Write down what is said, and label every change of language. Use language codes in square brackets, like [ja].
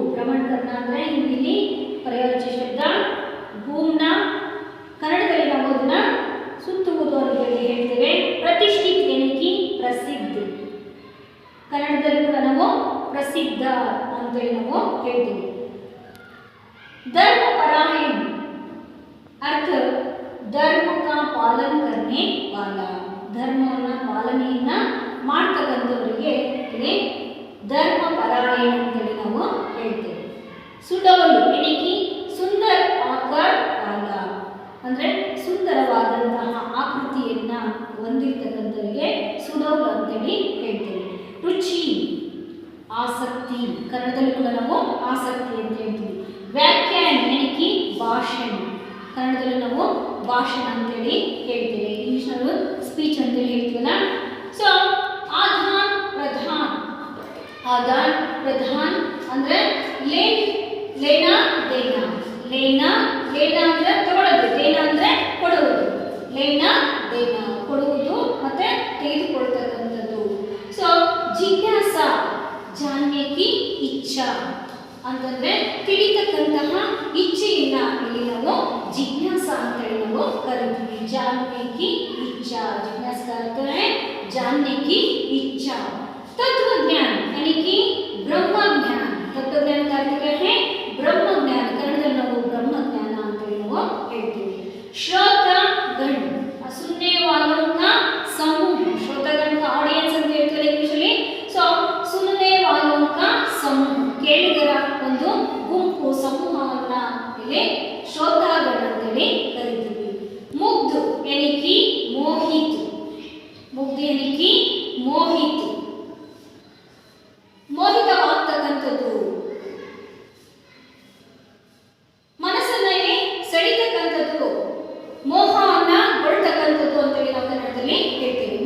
[kn] ಭ್ರಮಣ ಕರ್ಣ ಅಂದ್ರೆ ಹಿಂದಿಲಿ ಪರ್ಯಾಯವಾಚಿ ಶಬ್ದ. ಭೂಮ್ನ ಕನ್ನಡದಲ್ಲಿ ನಾವು ಅದನ್ನ ಸುತ್ತುವುದು ಅಂತ ಹೇಳ್ತೇವೆ. ಪ್ರತಿಷ್ಠಿತ ಏನಕ್ಕೆ ಪ್ರಸಿದ್ಧ. ಕನ್ನಡದಲ್ಲಿ ಕೂಡ ನಾವು ಪ್ರಸಿದ್ಧ ಅಂತೇಳಿ ನಾವು ಹೇಳ್ತೇವೆ. [hi] धर्मपरायण अर्थ धर्म का पालन करने वाला. [kn] ಧರ್ಮವನ್ನು ಪಾಲನೆಯನ್ನ ಮಾಡ್ತಕ್ಕಂಥವರಿಗೆ ಇಲ್ಲಿ ಧರ್ಮಪರಾಯಣ ಅಂತೇಳಿ ನಾವು ಹೇಳ್ತೇವೆ. ಸುಡೋಲು ಏನಕ್ಕೆ ಸುಂದರ ಆಕಾರ ವಾಲ ಅಂದ್ರೆ ಸುಂದರವಾದಂತಹ ಆಕೃತಿಯನ್ನ ಹೊಂದಿರತಕ್ಕಂಥವರಿಗೆ ಸುಡೋಲು ಅಂತೇಳಿ ಹೇಳ್ತೇವೆ. ರುಚಿ ಆಸಕ್ತಿ, ಕನ್ನಡದಲ್ಲಿ ಕೂಡ ನಾವು ಆಸಕ್ತಿ ಅಂತ ಹೇಳ್ತೀವಿ. ವ್ಯಾಖ್ಯಾನ ಏನಕ್ಕೆ ಭಾಷಣ, ಕನ್ನಡದಲ್ಲಿ ನಾವು ಭಾಷಣ ಅಂತೇಳಿ ಹೇಳ್ತೇವೆ. ಇಂಗ್ಲಿಷ್ನಲ್ಲಿ ಸ್ಪೀಚ್ ಅಂತೇಳಿ ಹೇಳ್ತೀವಲ್ಲ. ಸೊ ಆದಾನ್ ಪ್ರಧಾನ್, ಆದಾನ್ ಪ್ರಧಾನ್ ಅಂದ್ರೆ ಲೇನಾ ದೇನಾ. ಲೇನಾ ಅಂದ್ರೆ ತಗೊಳ್ಳೋದು, ದೇನಾ ಅಂದ್ರೆ ಕೊಡುವುದು. ಲೇನಾ ದೇನಾ ಕೊಡುವುದು ಮತ್ತೆ ತೆಗೆದುಕೊಳ್ತಕ್ಕಂಥದ್ದು. ಸೊ ಜಿಜ್ಞಾಸ [hi] ಜಾನ್ನೆ ಕಿ ಇಚ್ಛಾ [kn] ಅಂತಂದ್ರೆ ತಿಳಿತಕ್ಕಂತಹ ಇಚ್ಛೆಯನ್ನ ಇಲ್ಲಿ ನಾವು ಜಿಜ್ಞಾಸ ಅಂತೇಳಿ ನಾವು ಕರಿತೀವಿ. [hi] ಜಾನ್ನೆ ಕಿ ಇಚ್ಛಾ, ಜಿಜ್ಞಾಸ का है जानने की इच्छा. तत्वज्ञान यानी कि ब्रह्म ज्ञान. तत्वज्ञान का अर्थ क्या है? ब्रह्म ज्ञान. [kn] कन्नडದಲ್ಲಿ ನಾವು ब्रह्म ज्ञान ಅಂತೇಳಿ ನಾವು ಹೇಳ್ತೀವಿ. [hi] श्रोतागण सुनने वालों का समूह. [kn] श्रोतागण का ऑडियंस ಅಂತ ಹೇಳ್ತಾರೆ ಇಂಗ್ಲಿಷಲ್ಲಿ. ಸೊ [hi] सुनने वालों का समूह, [kn] ಕೇಳುಗರ ಒಂದು ಗುಂಪು ಸಮೂಹವನ್ನ ಇಲ್ಲಿ ಶ್ರೋತಾಗಣ ಅಂತೇಳಿ ಕರೀತೀವಿ. ಮುಗ್ಧ ಎನಿಕಿ ಮೋಹಿತ್. ಮುಗ್ಧ ಎನಿಕಿ ಮೋಹಿತ್, ಮೋಹಿತವಾಗ್ತಕ್ಕಂಥದ್ದು, ಮನಸ್ಸನ್ನೇ ಸೆಳಿತಕ್ಕಂಥದ್ದು, ಮೋಹವನ್ನ ಗೊಳ್ತಕ್ಕಂಥದ್ದು ಅಂತೇಳಿ ನಾವು ಕನ್ನಡದಲ್ಲಿ ಹೇಳ್ತೀವಿ.